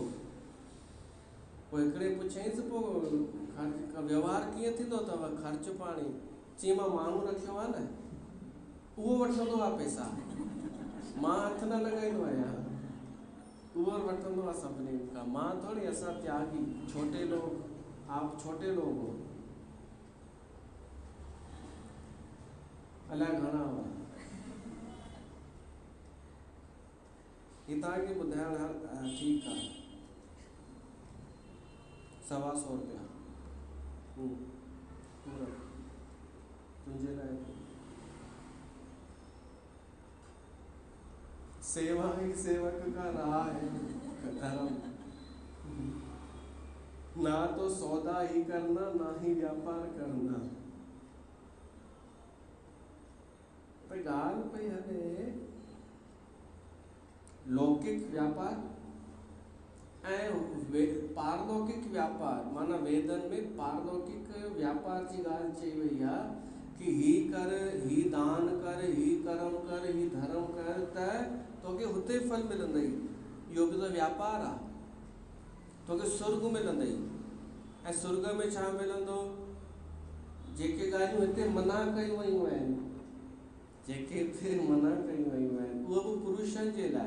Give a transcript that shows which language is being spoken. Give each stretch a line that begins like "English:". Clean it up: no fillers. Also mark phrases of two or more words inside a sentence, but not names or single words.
Sindhi: पोइ हिकिड़े पुछईंसि पोइ व्यवहार कीअं थींदो अथव ख़र्च पाणी? चई मां माण्हू रखियो आहे न, उहो वठंदो आहे पैसा, मां हथ न लॻाईंदो आहियां। उहो वठंदो आहे सभिनी खां, मां थोरी।
Urdu: اسان تیاگی، چھوٹے لوگ، آپ چھوٹے لوگ ہو.
Sindhi: अलाए घणा हुआ। ही तव्हांखे ॿुधाइण ठीकु आहे। 125 रुपया पूरा तुंहिंजे लाइ।
Urdu: سیوا ہی سیوک کا راہ ہے دھرم. نہ تو سودا ہی کرنا، نہ ہی ویاپار کرنا.
Sindhi: भाई ॻाल्हि पई हले लौकिक व्यापार ऐं पारलौकिक व्यापार। माना वेदन में पारलौकिक व्यापार जी ॻाल्हि चई वई आहे कि ही कर, ही दान कर, ही कर्म कर, ही धर्म कर, त तोखे हुते फल मिलंदई। इहो बि त व्यापार आहे। तोखे स्वर्ग मिलंदई। ऐं स्वर्ग में छा मिलंदो? जेके ॻाल्हियूं हिते मना कयूं वयूं आहिनि, जेके हिते मना कयूं वयूं आहिनि, उहो बि पुरुषनि जे लाइ।